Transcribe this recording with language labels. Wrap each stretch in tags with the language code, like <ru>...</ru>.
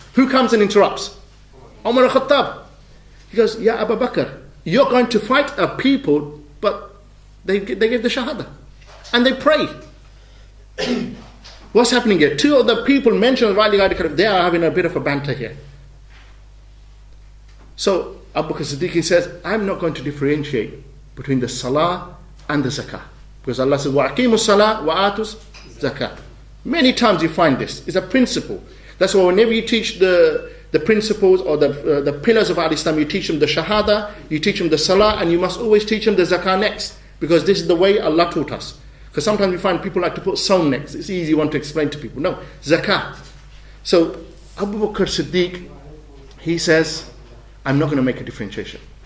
<en>Who comes and interrupts? Omar al-Khattab. He goes, Ya Abu Bakr, you're going to fight a people, but they give the shahada. And they pray. What's happening here? Two of the people mentioned rightly guided, they are having a bit of a banter here. So Abu Bakr Siddiq says, I'm not going to differentiate between the salah and the zakah. Because Allah says,</en> <ar>وَأَقِيمُوا الصَّلَاةَ وَآتُوا الزَّكَاةَ.</ar> <en>Many times you find this. It's a principle. That's why whenever you teach the principles or the pillars of Al-Islam, you teach them the shahada, you teach them the salah, and you must always teach them the zakah next. Because this is the way Allah taught us. Because sometimes we find people like to put saum next. It's easy one to explain to people. No, zakah. So Abu Bakr Siddiq, he says, I'm not going to make a differentiation.</en>